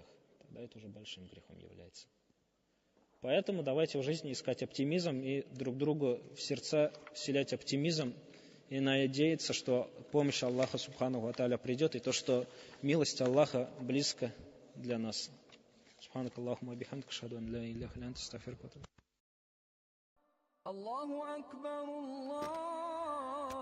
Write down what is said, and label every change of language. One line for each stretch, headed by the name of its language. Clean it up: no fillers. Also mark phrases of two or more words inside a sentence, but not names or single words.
Russian: Тогда это уже большим грехом является. Поэтому давайте в жизни искать оптимизм и друг другу в сердца вселять оптимизм и надеяться, что помощь Аллаха
Arabic: سبحانه وتعالى
Russian: придет, и то, что милость Аллаха близко для нас.
Arabic: سبحانك اللهم وبحمدك، أشهد أن لا إله إلا أنت، أستغفرك وأتوب. الله أكبر الله